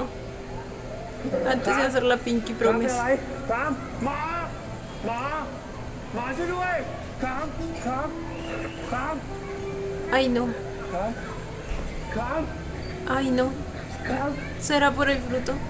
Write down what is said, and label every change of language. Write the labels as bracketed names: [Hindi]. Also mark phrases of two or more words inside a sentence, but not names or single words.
[Spanish] Antes de hacer la [English] Pinky Promise. [Thai] ครามหมอช่วยด้วยคราม [Spanish] Ay no, [Thai] คราม [Spanish] ay no. ¿Será por el fruto?